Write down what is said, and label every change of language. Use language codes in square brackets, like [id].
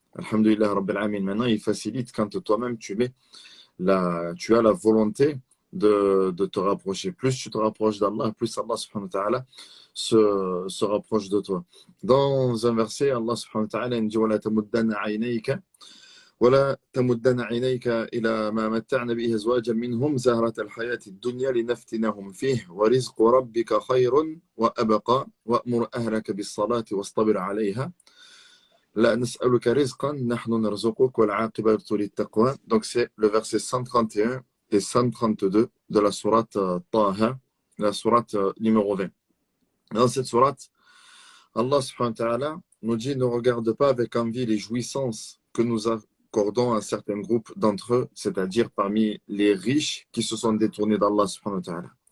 [fr] Alhamdulillah Rabbil Alamin. Maintenant, il facilite quand toi-même tu as la volonté de te rapprocher. Plus tu te rapproches d'Allah, plus Allah subhanahu wa ta'ala se rapproche de toi. Dans un verset, Allah subhanahu wa ta'ala dit [ar] وَلَا تَمُدَّنَّ عَيْنَيْكَ ولا تمدن عينيك إلى ما متعنا به أزواجا منهم زهرة الحياة الدنيا لنفتنهم فيه ورزق ربك خير وأبقى وأمر أهلك بالصلاة واصطبر عليها لا نسألك رزقا نحن نرزقك والعاقبة للتقوى. [fr] Donc c'est le verset 131 et 132 de la sourate Taha, la sourate numéro 20. Dans cette sourate, Allah subhanahu wa ta'ala nous dit ne regarde pas avec envie les jouissances que nous accordons à certains groupes d'entre eux, c'est-à-dire parmi les riches qui se sont détournés d'Allah subhanahu wa ta'ala.